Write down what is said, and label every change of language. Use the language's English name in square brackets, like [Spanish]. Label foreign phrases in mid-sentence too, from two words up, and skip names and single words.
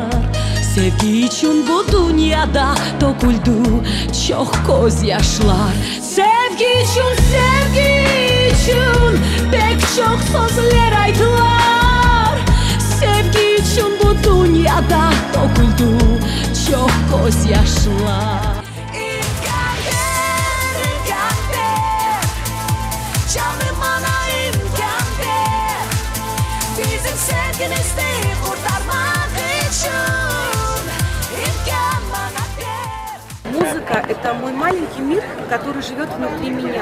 [Gagauz] Sevgi için bu dünyada döküldü çok gözyaşlar. Sevgi için pek çok sözler aytılar. Sevgi için bu dünyada döküldü çok gözyaşlar. [Russian] Музыка – это мой маленький мир, который живет внутри меня.